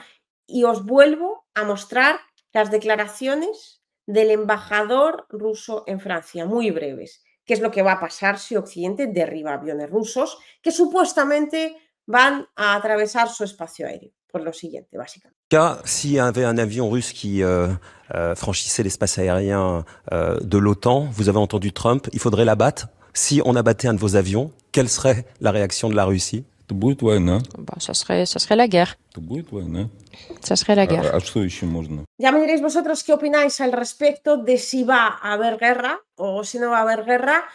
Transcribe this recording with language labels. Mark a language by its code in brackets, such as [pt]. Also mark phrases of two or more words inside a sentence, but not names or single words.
[es] Y os vuelvo a mostrar las declaraciones del embajador ruso en Francia, muy breves, qué es lo que va a pasar si Occidente derriba aviones rusos que supuestamente van a atravesar su espacio aéreo. Pues lo siguiente, básicamente. [fr] S'il y avait un avion russe qui franchissait l'espace aérien de l'OTAN, vous avez entendu Trump, il faudrait l'abattre. Si on abattait un de vos avions, quelle serait la réaction de la Russie? [ru] Это будет война. [fr] Bah, ça serait la guerre. [ru] Это будет война. [fr] Ça serait la guerre. [ru] А что еще можно? [es] Ya me diréis vosotros qué opináis al respecto de si va a haber guerra o si no va a haber guerra.